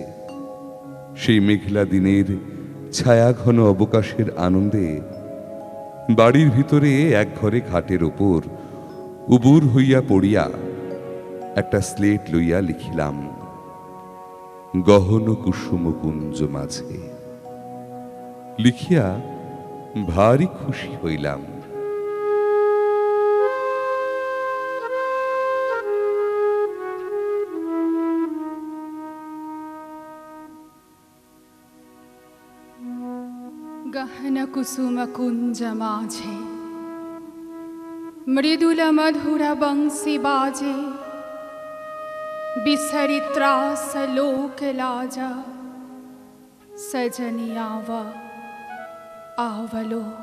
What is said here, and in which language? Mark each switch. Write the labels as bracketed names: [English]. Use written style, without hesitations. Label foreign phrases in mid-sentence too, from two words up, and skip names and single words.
[Bangla] সেই মেঘলা দিনের ছায়াঘন অবকাশের আনন্দে বাড়ির ভিতরে এক ঘরে খাটের ওপর উবুর হইয়া পড়িয়া একটা স্লেট লইয়া লিখিলাম, [Maithili] গহন কুসুম কুঞ্জ মাঝে। [Bangla] লিখিয়া ভারী খুশি হইলাম। [Maithili] গহন কুসুম কুঞ্জ মাঝে মৃদুল মধুর বংশী বাজে, বিসরি ত্রাস লোক লাজা, সজনি আওলো।